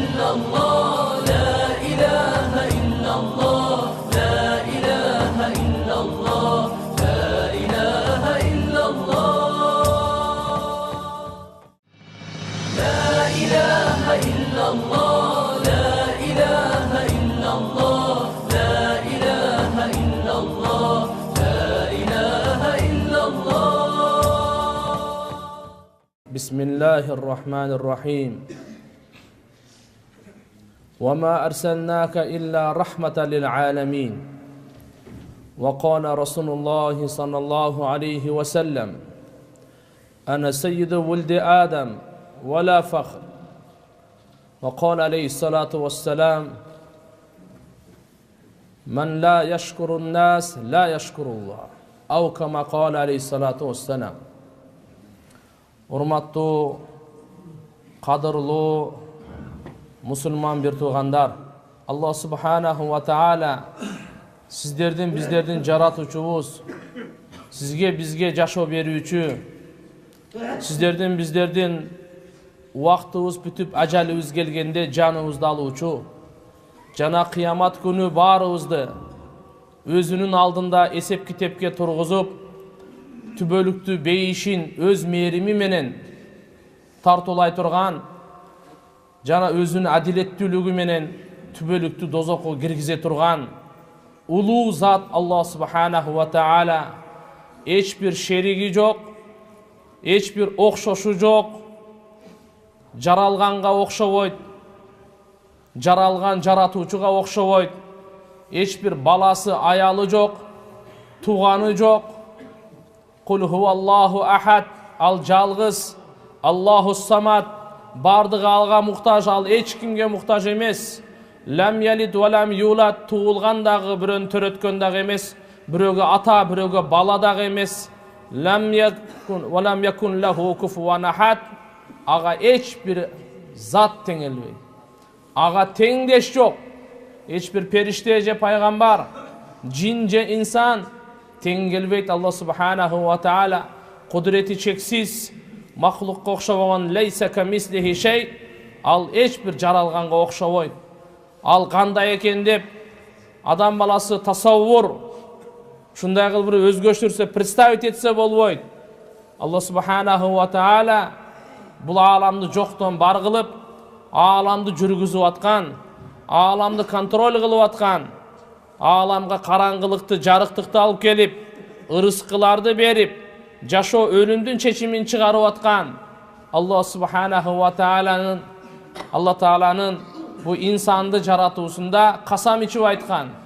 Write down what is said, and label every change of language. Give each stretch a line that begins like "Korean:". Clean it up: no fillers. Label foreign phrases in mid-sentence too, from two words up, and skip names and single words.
Arabic: إلا الله، لا إله إلا الله، لا إله إلا الله، لا إله إلا الله، لا إله إلا الله، لا إله إلا الله، لا إله إلا الله، لا إله إلا الله. Bismillahirrahmanirrahim. وما أرسلناك إلا رحمة للعالمين. وقال رسول الله صلى الله عليه وسلم أنا سيد ولد آدم ولا فخر. وقال عليه الصلاة والسلام من لا يشكر الناس لا يشكر الله. أو كما قال عليه الصلاة والسلام.
Kyrgyz: Урматтуу, кадырлуу мусулман бир туугандар,
Arabic: الله سبحانه وتعالى
Kyrgyz: сиздердин биздердин жаратуучубуз, сизге бизге жашоо берүүчү, сиздердин биздердин убактыбыз бүтүп ажалыбыз келгенде жаныбызды алуучу, жана кыямат күнү баарыбызды өзүнүн алдында эсеп китепке тургузуп, түбөлүктүү бейишин өз мээрими менен тартуулай турган, жана өзүнүн адилеттүүлүгү менен түбөлүктүү дозокко киргизе турган улуу зат
Arabic: الله سبحانه وتعالى,
Kyrgyz: эч бир шериги жок, эч бир окшошу жок, жаралганга окшобойт, жаралган жаратуучуга окшобойт, эч бир баласы аялы жок, тууганы жок.
Arabic: قل هو الله أحد,
Kyrgyz: ал жалгыз,
Arabic: الله الصمد,
Kyrgyz: бардыгы алга муктаж, ал эч кимге муктаж эмес.
Arabic: لم يلد ولم يولد,
Kyrgyz: туулган дагы, бирөөнү төрөткөн дагы эмес, бирөөгө ата, бирөөгө бала дагы эмес.
Arabic: لم يكن ولم يكن له كفوا أحد,
Kyrgyz: ага эч бир зат теңелбейт, ага теңдеш жок. Эч бир периште же пайгамбар, жин же инсан тең келбейт.
Arabic: الله سبحانه وتعالى
Kyrgyz: кудурети чексиз, махлукка окшобогон,
Arabic: ليس كمثله شيء,
Kyrgyz: ал эч бир жаралганга окшобойт. Ал кандай экен деп адам баласы тасаввур, ушундай кылып бир өзгөчтүрсө, представить этсе болбойт.
Arabic: الله سبحانه وتعالى
Kyrgyz: бул ааламды жоктон бар кылып, ааламды жүргүзүп аткан, ааламды контроль кылып аткан, ааламга караңгылыкты, жарыктыкты алып келип, ырыскыларды берип, жашоо өлүмдүн чечимин чыгарып аткан
Arabic: الله سبحانه وتعالى
Kyrgyz: бу инсанды жаратуусунда касам ичип айткан.